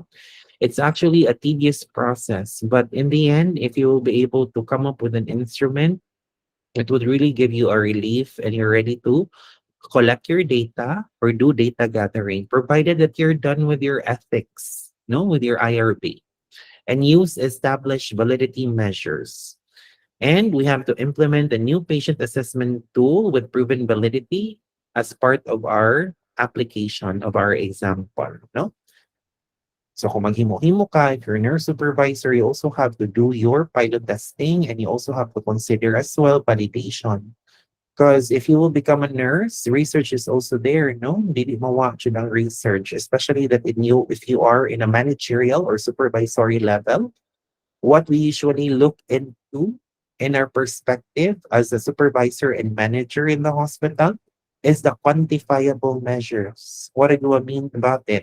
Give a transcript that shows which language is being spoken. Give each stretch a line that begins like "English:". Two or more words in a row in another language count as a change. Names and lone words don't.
English: It's actually a tedious process, but in the end, if you will be able to come up with an instrument, it would really give you a relief and you're ready to collect your data or do data gathering, provided that you're done with your ethics, no, with your IRB, and use established validity measures. And we have to implement a new patient assessment tool with proven validity as part of our application of our example. No?
Cebuano: So kung maghimo-himo ka,
English: if you're a nurse supervisor, you also have to do your pilot testing and you also have to consider as well validation. Because if you will become a nurse, research is also there, no?
Cebuano: Dili mawatch yun ang research,
English: especially that if you are in a managerial or supervisory level, what we usually look into in our perspective as a supervisor and manager in the hospital is the quantifiable measures. What do I mean about it?